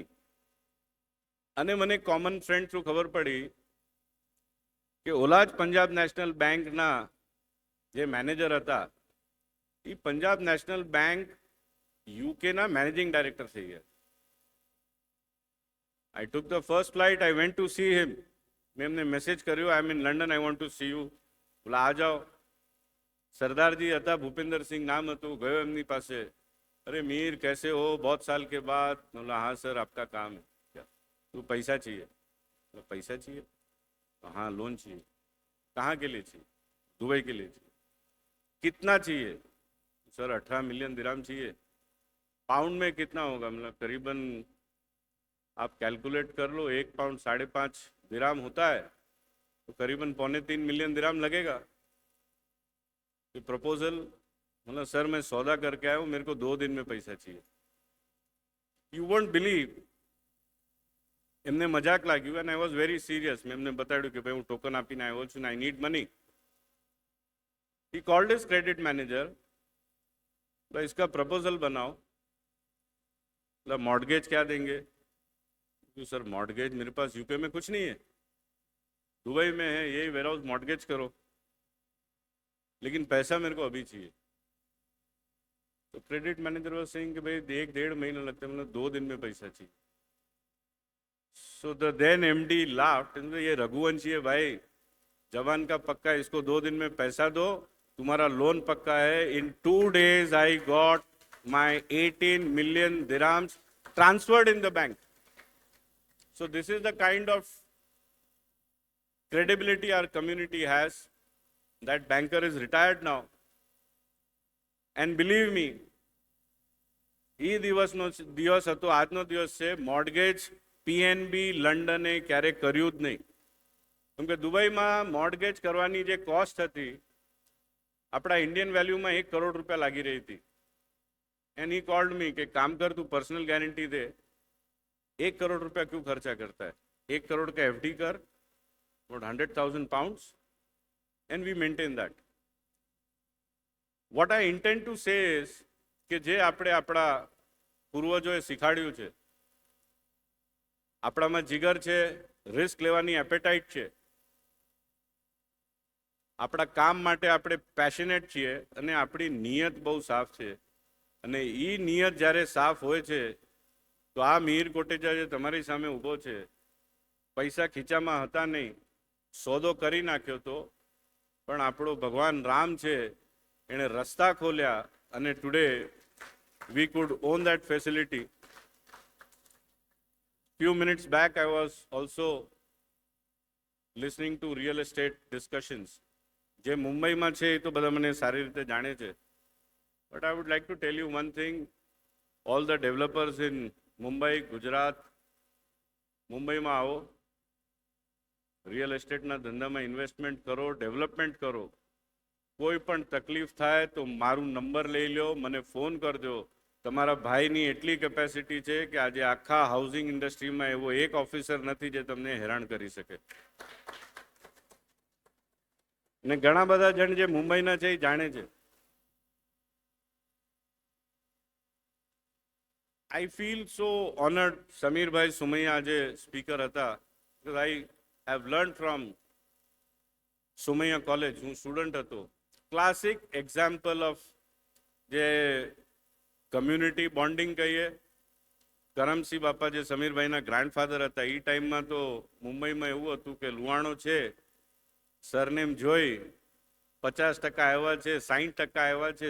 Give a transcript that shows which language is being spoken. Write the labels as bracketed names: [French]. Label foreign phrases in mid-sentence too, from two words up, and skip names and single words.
[Gujarati] અને મને [English] common friend through [Gujarati] ખબર પડી કે ઓલા જ પંજાબ નેશનલ બેંકના જે મેનેજર હતા, એ પંજાબ નેશનલ બેંક યુકેના [English] managing director [Gujarati] થઈ ગયા. [English] I took the first flight, I went to see him. [Gujarati] મેં એમને મેસેજ કર્યો, [English] I am in London, I want to see you. [Hindi] बोला आ जाओ. [Gujarati] સરદારજી હતા, ભૂપિંદર સિંહ નામ હતું. ગયો એમની પાસે. [Hindi] अरे मीर कैसे हो, बहुत साल के बाद. बोला हाँ सर, आपका काम है क्या? तो पैसा चाहिए. बोला पैसा चाहिए? तो हाँ लोन चाहिए. कहाँ के लिए चाहिए? दुबई के लिए चाहिए. कितना चाहिए? सर 18 मिलियन दिराम चाहिए. पाउंड में कितना होगा? मतलब करीबन आप कैलकुलेट कर लो, 1 पाउंड 5.5 दिराम होता है, तो करीबन 2.25 मिलियन दिराम लगेगा. तो प्रपोजल, मतलब सर मैं सौदा करके आया हूँ, मेरे को 2 दिन में पैसा चाहिए. [English] You won't believe, [Gujarati] એમને મજાક લાગ્યું, અને [English] I was very serious. [Gujarati] મેં એમને બતાડ્યું કે ભાઈ હું ટોકન આપીને આવ્યો છું, [English] I need money. He called his credit manager, [Hindi] तो इसका प्रपोजल बनाओ. मतलब मॉर्गेज क्या देंगे? तो सर मॉर्गेज मेरे पास यूके में कुछ नहीं है, दुबई में है, यही वेयरहाउस मॉर्गेज करो, लेकिन पैसा मेरे को अभी चाहिए. तो [English] credit manager was saying [Hindi] कि भाई 1-1.5 महीना लगता है, मतलब 2 दिन में पैसा चाहिए. [English] So the then MD laughed, [Hindi] ये रघुवंशी है भाई, जवान का पक्का है, इसको 2 दिन में पैसा दो, तुम्हारा लोन पक्का है. [English] in 2 days I got my 18 million dirhams transferred in the bank. So this is the kind of credibility our community has. That banker is retired now. And believe me, [Gujarati] એ દિવસનો દિવસ હતો, આજનો દિવસ છે. મોર્ગેજ પીએનબી લંડને ક્યારેય કર્યું જ નહીં. કેમ કે દુબઈમાં મોર્ગેજ કરવાની જે કોસ્ટ હતી, આપણા ઇન્ડિયન વેલ્યુમાં 1 કરોડ રૂપિયા લાગી રહી હતી. [English] And he called me [Hindi] કે काम कर, तू पर्सनल गारंटी दे, 1 करोड़ रुपया क्यों खर्चा करता है? 1 करोड़ का एफडी कर, [English] about 100,000 pounds, and we maintain that. What I intend to say is [Gujarati] કે જે આપણે આપણા પૂર્વજોએ શીખાડ્યું છે, આપણામાં જીગર છે, રિસ્ક લેવાની એપેટાઇટ છે, આપણા કામ માટે આપણે પેશનેટ છીએ અને આપણી નિયત બહુ સાફ છે. અને એ નિયત જ્યારે સાફ હોય છે તો આ મિહિર કોટેચા જે તમારી સામે ઊભો છે, પૈસા ખીચામાં હતા નહીં, સોદો કરી નાખ્યો તો, પણ આપણો ભગવાન રામ છે, એણે રસ્તા ખોલ્યા અને [English] today we could own that facility. Few minutes back I was also listening to real estate discussions. [Gujarati] જે મુંબઈમાં છે એ તો બધા મને સારી રીતે જાણે છે. [English] But I would like to tell you one thing. All the developers in Mumbai, Gujarat, [Gujarati] મુંબઈમાં આવો, રિયલ એસ્ટેટના ધંધામાં ઇન્વેસ્ટમેન્ટ કરો, ડેવલપમેન્ટ કરો. કોઈ પણ તકલીફ થાય તો મારું નંબર લઈ લો, મને ફોન કરજો. તમારા ભાઈની એટલી કેપેસિટી છે કે આજે આખા હાઉસિંગ ઇન્ડસ્ટ્રીમાં એવો એક ઓફિસર નથી જે તમને હેરાન કરી શકે. ને ઘણા બધા જણ જે મુંબઈના છે એ જાણે છે. [English] I feel so honored. [Gujarati] સમીરભાઈ સુમૈયા આજે સ્પીકર હતા. [English] because I have learned from સુમૈયા કોલેજ. [Gujarati] હું સ્ટુડન્ટ હતો. [English] classic example of જે community bonding કહીએ. [Gujarati] કરમસિંહ બાપા જે સમીરભાઈના ગ્રાન્ડફાધર હતા, એ ટાઈમમાં તો મુંબઈમાં એવું હતું કે લુહાણો છે, સરનેમ જોઈ 50% આવ્યા છે, 60% આવ્યા છે.